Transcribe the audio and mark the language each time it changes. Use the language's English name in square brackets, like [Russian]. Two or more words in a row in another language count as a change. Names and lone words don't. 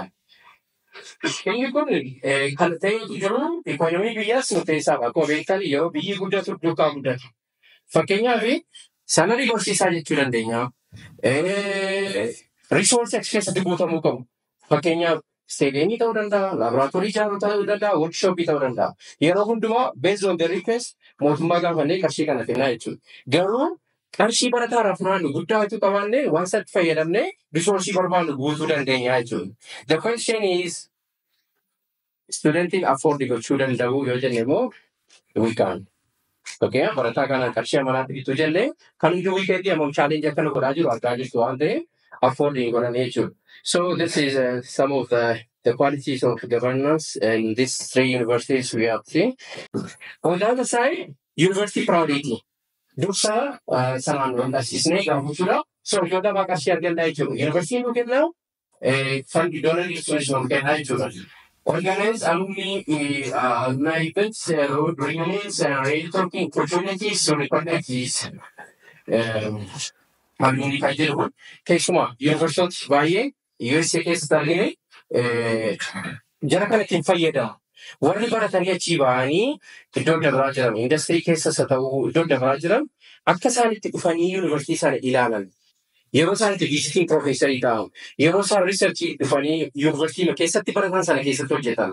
[Oromo] Inni kun kan ta'etu jiru ikoonomii biyyaas murteessaadha. Akkuma beektan yeroo biyyi guddatu duukaa guddatu. Fakkeenyaaf sanadii barsiisaa jechuu dandeenya. Resource keessatti guutamuu qabu. Fakkeenyaaf stadiyeemii ta'uu danda'a, laaboraatoorii ijaaruu ta'uu danda'a, workshooppii ta'uu danda'a. Yeroo hundumaa [English] based on the request [Oromo] mootummaa gaafannee qarshii kana kennaa jechuudha. Garuu qarshii barataadhaaf naannu guddaatu qabaannee waan satti fayyadamnee risoorsii barbaannu guutuu dandeenya jechuudha. [English] The question is, [Oromo] studentiin afford gochuu danda'u yoo jenne immoo [English] we can. [Oromo] Fakkeenyaaf barataa kana qarshii amanaatti bituu jenne kan hundi wiikeetii ammoo challenge akkana godhaa jiru argaa jirtu waan ta'eef afford godhan jechuudha. [English] So this is some of the qualities of governance in these three universities we have seen. On the other side, university priority. [Oromo] Dursa sanaan wal dhaabsisnee gaafa jechuudha. So ijoollee maqaa ishee argannaa jechuudha. Yuunivarsiitiin nu kennamu [English] fund donor institution [Oromo] kennaa jechuudha. [English] Organize alumni events, reunions, and networking opportunities to reconnect these alumni [Oromo] kan jedhu kun keessumaa yuunivarsiitii baay'ee USA keessatti argine jara kana ittiin fayyadamu. Warri baratanii achii ba'anii iddoo dabaraa jiran, industirii keessas haa ta'u iddoo dabaraa jiran akka isaan itti dhufanii yuunivarsiitii sana ilaalan. Yeroo isaan itti visitiin piroofeesarii ta'an, yeroo isaan riisarchii dhufanii yuunivarsiitii keessatti baratan sana keessatti hojjetan.